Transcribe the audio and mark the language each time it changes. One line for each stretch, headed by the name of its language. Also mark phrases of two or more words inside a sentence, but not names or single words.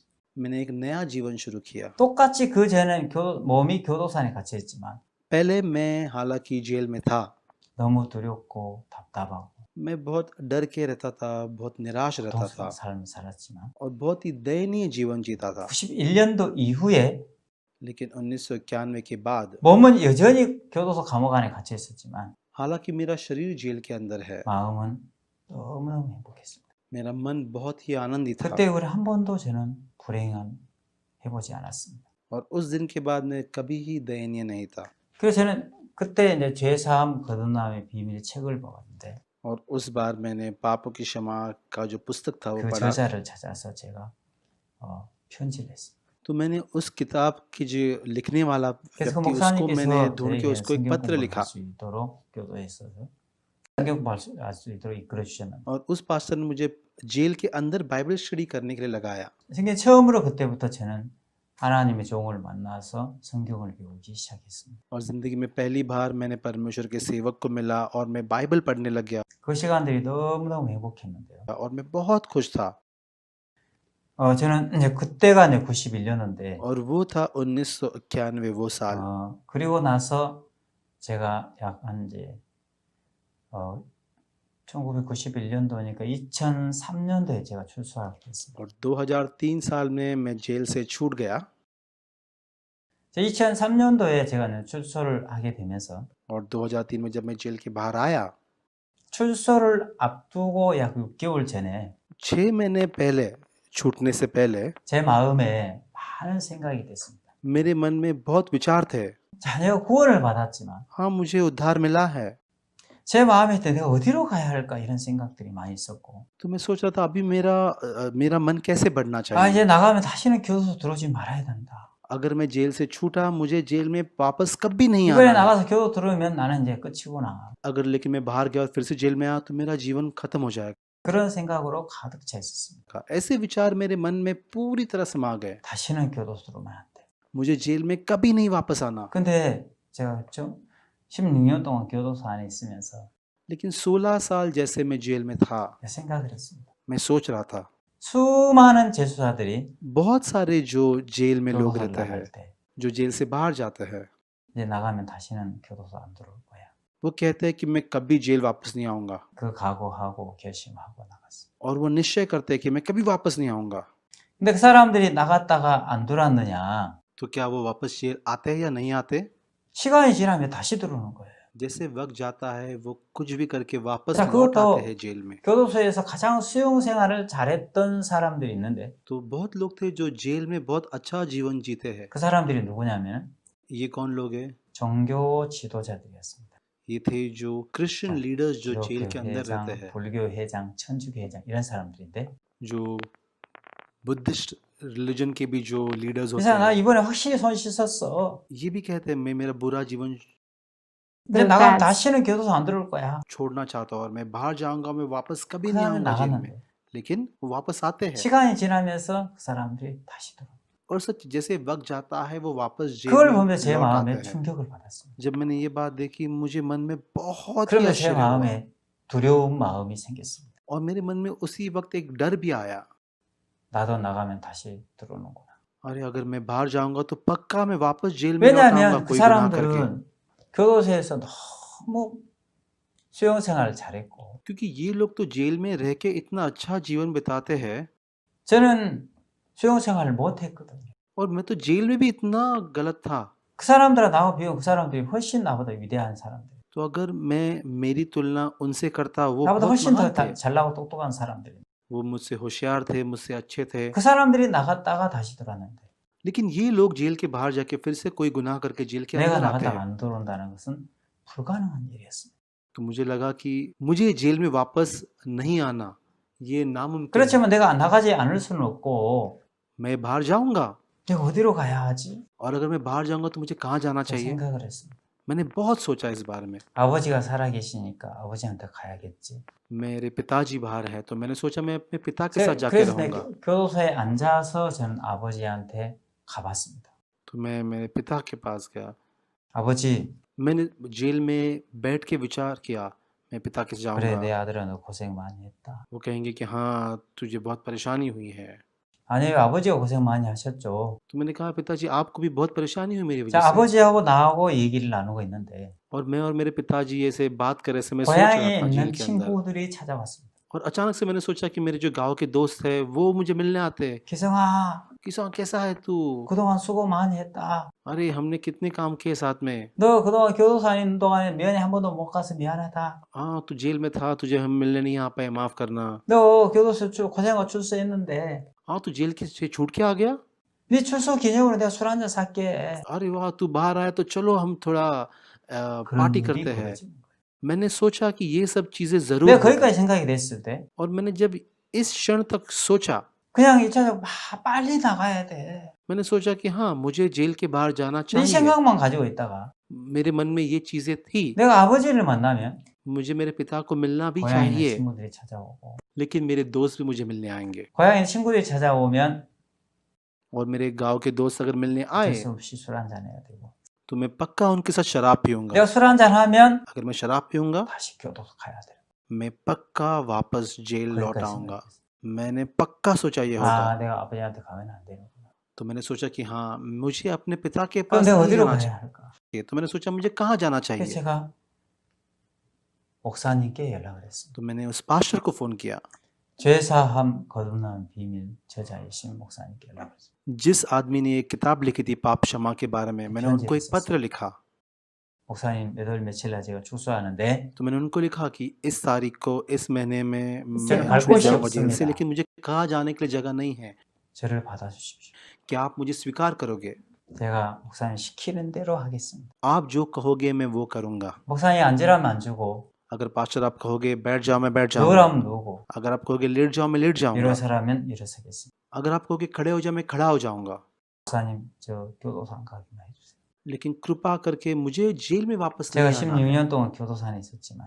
Hindi: मैंने एक नया जीवन शुरू किया।
Korean: 똑같이 그 전에는 몸이 교도소에 갇혀 있지만
Hindi: पहले मैं हालांकि जेल में था,
Korean: 너무 두렵고 답답하고
Hindi: मैं बहुत डर के रहता था, बहुत निराश रहता था,
Korean: 고통스러운 삶을 살았지만
Hindi: और बहुत ही दयनीय जीवन जीता था।
Korean: 91년도 이후에
Hindi: लेकिन 1991 के बाद,
Korean: 몸은 여전히 교도소 감옥 안에 갇혀 있었지만
Hindi: हालांकि मेरा शरीर जेल के अंदर है,
Korean: 마음은 너무너무 행복했습니다.
Hindi: मेरा मन बहुत ही आनंदित था।
Korean: 그때 우리 한 번도 저는 불행한 해보지 않았습니다.
Hindi: और उस दिन के बाद मैं कभी ही दयनीय नहीं था।
Korean: 그래서 저는 그때 이제 죄사함 거듭남의 비밀 책을 보았는데
Hindi: और उस बार मैंने पापों की क्षमा का जो पुस्तक था वो
Korean: 그
Hindi: पढ़ा,
Korean: 저자를 찾아서 제가 편지를 했습니다.
Hindi: तो मैंने उस किताब की जो लिखने वाला
Korean: 그래서 그
Hindi: व्यक्ति उसको मैंने
Korean: 목사님께서
Hindi: ढूंढ के
Korean: 저에게
Hindi: उसको एक
Korean: 성경
Hindi: पत्र
Korean: 공부를
Hindi: लिखा,
Korean: 할 수 있도록 교도에 있어서 성경 공부를 할 수 있도록 이끌어 주셨는데
Hindi: और उस पास्टर ने मुझे जेल के अंदर
English: Bible study
Hindi: करने के लिए लगाया।
Korean: 성경 처음으로 그때부터 저는 하나님의 종을 만나서 성경을 배우기 시작했습니다.
Hindi: और जिंदगी में पहली बार मैंने परमेश्वर के सेवक को मिला और मैं बाइबल पढ़ने लग गया,
Korean: 그 시간들이 너무너무 행복했는데요.
Hindi: और मैं बहुत खुश था।
Korean: 저는 이제 그때가 이제 91년인데
Hindi: और वो था 1991 वो साल।
Korean: 그리고 나서 제가 약 한 이제 1991년도니까 2003년도에 제가 출소하게 됐습니다.
Hindi: और 2003 साल में मैं जेल से छूट गया,
Korean: 2003년도에 제가 출소를 하게 되면서
Hindi: और 2003 में जब मैं जेल के बाहर आया,
Korean: 출소를 앞두고 약 6개월 전에
Hindi: 6 महीने पहले, छूटने से पहले
Korean: 제 마음에 많은 생각이 됐습니다.
Hindi: मेरे मन में बहुत विचार थे।
Korean: 자녀가 구원을 받았지만
Hindi: हाँ, मुझे उद्धार मिला है,
Korean: 제 마음에 내가 어디로 가야 할까 이런 생각들이 많이 있었고
Hindi: तो मैं सोच रहा था अभी मेरा मन कैसे बढ़ना
Korean: 아
Hindi: चाहिए।
Korean: 이제 나가면 다시는 교도소 들어오지 말아야 된다.
Hindi: अगर मैं जेल से छूटा, मुझे जेल में वापस कभी नहीं
Korean: 이번에
Hindi: आना है।
Korean: 나가서 교도 들어오면 나는 이제 끝이구나.
Hindi: अगर लेकिन मैं बाहर गया और फिर से जेल में आया तो मेरा जीवन खत्म हो जाएगा।
Korean: 그런 생각으로 가득 차 있었습니다.
Hindi: ऐसे विचार मेरे मन में पूरी तरह समा गए।
Korean: 다시는 교도소 들어오면 안 돼.
Hindi: मुझे जेल में कभी नहीं वापस आना।
Korean: 근데 제가 좀 16년 동안 교도소 안에 있으면서
Hindi: लेकिन 16 साल जैसे मैं जेल में था,
Korean: 생각을 했습니다.
Hindi: मैं सोच रहा था
Korean: 수많은 재수자들이
Hindi: बहुत सारे जो जेल में लोग
Korean: 교도소를
Hindi: रहते हैं,
Korean: 나갈 때
Hindi: जो जेल से बाहर जाते हैं,
Korean: 이제 나가면 다시는 교도소 안 들어올 거야.
Hindi: वो कहते हैं कि मैं कभी जेल वापस नहीं आऊंगा
Korean: 그 각오하고 결심하고 나갔어요.
Hindi: और वो निश्चय करते हैं कि मैं कभी वापस नहीं आऊंगा।
Korean: 근데 그 사람들이 나갔다가 안 들어왔느냐?
Hindi: तो क्या वो वापस जेल आते हैं या नहीं आते?
Korean: 시간이 지나면 다시 들어오는 거예요.
Hindi: जैसे वक्त जाता है वो कुछ भी करके वापस
Korean: 자,
Hindi: लौट आते
Korean: 그것도
Hindi: हैं जेल में।
Korean: 교도소에서 가장 수용 생활을 잘했던 사람들이 있는데
Hindi: तो बहुत लोग थे जो जेल में बहुत अच्छा जीवन जीते हैं।
Korean: 그 사람들이 누구냐면
Hindi: ये कौन लोग हैं?
Korean: 종교 지도자들이었습니다.
Hindi: ये थे जो
English: Christian leaders
Hindi: जो जेल
Korean: 기독교
Hindi: के अंदर रहते
Korean: 회장,
Hindi: हैं,
Korean: 불교 회장, 천주교 회장 이런 사람들인데
Hindi: जो
English: Buddhist religion
Hindi: के भी जो लीडर्स होते
Korean: 그래서 나
Hindi: हैं,
Korean: 이번에 확실히 손 씻었어.
Hindi: ये भी कहते हैं मैं मेरा बुरा जीवन
Korean: 근데 나가면 다시는 교도소 안 들어올 거야.
Hindi: छोड़ना चाहता हूँ और मैं बाहर जाऊंगा, मैं वापस कभी
Korean: 그
Hindi: नहीं
Korean: 사람은
Hindi: आऊंगा जेल में।
Korean: 나갔는데
Hindi: लेकिन वो वापस आते हैं
Korean: 시간이 지나면서 그 사람들이 다시 들어와.
Hindi: और सच जैसे वक्त जाता है वो वापस जेल
Korean: 그걸
Hindi: में
Korean: 보면 제
Hindi: लौट आते
Korean: 마음에
Hindi: हैं।
Korean: 충격을 받았습니다.
Hindi: जब मैंने ये बात देखी मुझे मन में बहुत ही
Korean: 그러면 제
Hindi: आश्चर्य हुआ
Korean: 마음에 두려운 마음이 생겼습니다.
Hindi: और मेरे मन में उसी वक्त एक डर भी आया।
Korean: 나도 나가면 다시 들어오는구나.
Hindi: अरे अगर मैं बाहर जाऊंगा तो पक्का मैं वापस जेल में लौट आऊंगा
Korean: 왜냐하면 그
Hindi: कोई गुनाह करके।
Korean: 사람들은 교도소에서 너무 수용 생활을 잘했고
Hindi: क्योंकि ये लोग तो जेल में रह के इतना अच्छा जीवन बिताते हैं
Korean: 저는 수용 생활을 못 했거든요.
Hindi: और मैं तो जेल में भी इतना गलत था।
Korean: 그 사람들과 나와 비교하면 그 사람들이 훨씬 나보다 위대한 사람들.
Hindi: तो अगर मैं मेरी तुलना उनसे करता वो
Korean: 나보다
Hindi: बहुत
Korean: 훨씬
Hindi: महान
Korean: 더
Hindi: थे,
Korean: 잘나고 똑똑한 사람들이.
Hindi: वो मुझसे होशियार थे, मुझसे अच्छे थे।
Korean: 그 사람들이 나갔다가 다시 들어왔는데
Hindi: लेकिन ये लोग जेल के बाहर जाके फिर से कोई गुनाह करके जेल के
Korean: 내가
Hindi: अंदर आते
Korean: 나갔다가
Hindi: हैं।
Korean: 안 들어온다는 것은 불가능한 일이었습니다.
Hindi: तो मुझे लगा कि मुझे जेल में वापस नहीं आना ये नामुमकिन है।
Korean: 그렇지만 내가 나가지 않을 수는 없고
Hindi: मैं बाहर जाऊंगा
Korean: 내가 어디로 가야 하지?
Hindi: और अगर मैं बाहर जाऊंगा तो मुझे कहाँ जाना
Korean: 그
Hindi: चाहिए?
Korean: 생각을 했습니다.
Hindi: मैंने बहुत सोचा इस बारे में।
Korean: 아버지가 살아계시니까 아버지한테 가야겠지.
Hindi: मेरे पिताजी बाहर है तो मैंने सोचा मैं अपने पिता के साथ जाके
Korean: 그래서 내
Hindi: रहूंगा।
Korean: 교도소에 앉아서 저는 아버지한테 가봤습니다.
Hindi: तो मैं मेरे पिता के पास गया।
Korean: 아버지,
Hindi: मैंने जेल में बैठ के विचार किया मैं पिता के
Korean: 그래
Hindi: जाऊंगा।
Korean: 내 아들아 너 고생 많이 했다.
Hindi: वो कहेंगे कि हाँ तुझे बहुत परेशानी हुई है।
Korean: 아니요, 아버지가 고생 많이 하셨죠.
Hindi: तो मैंने कहा पिताजी आपको भी बहुत परेशानी हुई मेरी
Korean: 자,
Hindi: वजह से।
Korean: 아버지하고 나하고 얘기를 나누고 있는데
Hindi: और मैं और मेरे पिताजी ऐसे बात करे समय सोच रहा
Korean: 고향에
Hindi: था जेल
Korean: 있는
Hindi: के अंदर
Korean: 친구들이 찾아왔습니다.
Hindi: और अचानक से मैंने सोचा कि मेरे जो गांव के दोस्त है वो मुझे मिलने आते।
Korean: 기성아,
Hindi: किसान कैसा है तू?
Korean: 그동안 수고 많이 했다.
Hindi: अरे हमने कितने काम किए साथ में।
Korean: 너 그동안 교도소 있는 동안에 면회 한 번도 못 가서 미안하다.
Hindi: हाँ तू जेल में था तुझे हम मिलने नहीं आ पाए माफ करना।
Korean: 너 교도소 고생하고 출소했는데
Hindi: हाँ तू जेल से छूट के आ गया।
Korean: 네 출소 기념으로 내가 술 한잔 살게.
Hindi: अरे वाह तू बाहर आया तो चलो हम थोड़ा
Korean: 그런
Hindi: पार्टी
Korean: 일이
Hindi: करते हैं।
Korean: 벌어지는 거예요.
Hindi: मैंने सोचा कि ये सब चीजें जरूर
Korean: 내가
Hindi: होगा।
Korean: 거기까지 생각이 됐을 때
Hindi: और मैंने जब इस क्षण तक सोचा
Korean: 그냥 1차적으로 빨리 나가야 돼.
Hindi: मैंने सोचा कि हाँ मुझे जेल के बाहर जाना
Korean: 이
Hindi: चाहिए।
Korean: 생각만 가지고 있다가
Hindi: मेरे मन में ये चीजें थी
Korean: 내가 아버지를 만나면
Hindi: मुझे मेरे पिता को मिलना भी
Korean: 고향에 있는
Hindi: चाहिए
Korean: 친구들이 찾아오고
Hindi: लेकिन मेरे दोस्त भी मुझे मिलने आएंगे
Korean: 고향에 있는 친구들이 찾아오면
Hindi: और मेरे गांव के दोस्त अगर मिलने
Korean: 어쩔
Hindi: आए
Korean: 수 없이 술 한잔 해야 되고
Hindi: तो मैं पक्का उनके साथ शराब पीऊंगा।
Korean: 내가 술 한잔 하면
Hindi: अगर मैं शराब पीऊंगा
Korean: 다시 교도소 가야 돼.
Hindi: मैं पक्का वापस जेल लौट
Korean: 거기까지
Hindi: आऊंगा।
Korean: 생각했어.
Hindi: मैंने पक्का सोचा ये होगा।
Korean: 아, 내가 아버지한테 가면 안 되는구나.
Hindi: तो मैंने सोचा कि हाँ मुझे अपने पिता के
Korean: 그럼
Hindi: पास
Korean: 내가
Hindi: नहीं
Korean: 어디로
Hindi: जाना
Korean: 가야 할까?
Hindi: चाहिए। तो मैंने सोचा मुझे कहाँ जाना
Korean: 그래서
Hindi: चाहिए।
Korean: 제가 목사님께 연락을 했습니다.
Hindi: तो मैंने उस पास्टर को फोन किया
Korean: 죄사함 거듭나는 비밀 저자이신 목사님께 연락을 했습니다.
Hindi: जिस आदमी ने एक किताब लिखी थी पाप क्षमा के बारे में। मैंने उनको एक पत्र लिखा।
Korean: 목사님 몇 월 며칠 날 제가 출소하는데
Hindi: तो मैंने उनको लिखा कि इस तारीख को इस महीने में मुझे मैं
Korean: 갈
Hindi: छूट
Korean: 곳이
Hindi: जाऊंगा जेल से
Korean: 없습니다.
Hindi: लेकिन मुझे कहाँ जाने के लिए जगह नहीं है।
Korean: 저를 받아주십시오.
Hindi: क्या आप मुझे स्वीकार करोगे?
Korean: 제가 목사님 시키는 대로 하겠습니다.
Hindi: आप जो कहोगे मैं वो करूंगा।
Korean: 목사님 앉으라면 앉고
Hindi: अगर पास्टर आप कहोगे बैठ जाओ मैं बैठ जाऊंगा।
Korean: 누우라면 누우고
Hindi: अगर आप कहोगे लेट जाओ मैं लेट जाऊंगा।
Korean: 일어서라면 일어서겠습니다.
Hindi: अगर आप कहोगे खड़े हो जाओ मैं खड़ा हो जाऊंगा।
Korean: 목사님 저 교도소 안 가기만 해주세요.
Hindi: लेकिन कृपा करके मुझे जेल में वापस
Korean: 제가
Hindi: नहीं आना।
Korean: 16년 동안 교도소 안에 있었지만